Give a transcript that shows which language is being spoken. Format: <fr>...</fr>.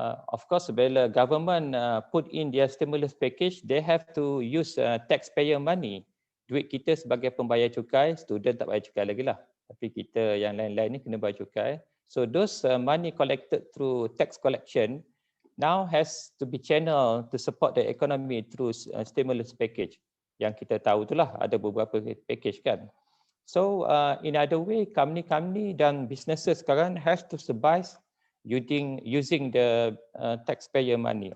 <en>Of course, bila government put in their stimulus package, they have to use taxpayer money.</en> <ms>Duit kita sebagai pembayar cukai, student tak bayar cukai lagi lah. Tapi kita yang lain-lain ni kena bayar cukai.</ms> <en>So those money collected through tax collection now has to be channeled to support the economy through stimulus package.</en> <ms>Yang kita tahu itulah ada beberapa package kan.</ms> <en>So in other way, company dan businesses sekarang have to survive using the taxpayer money.</en>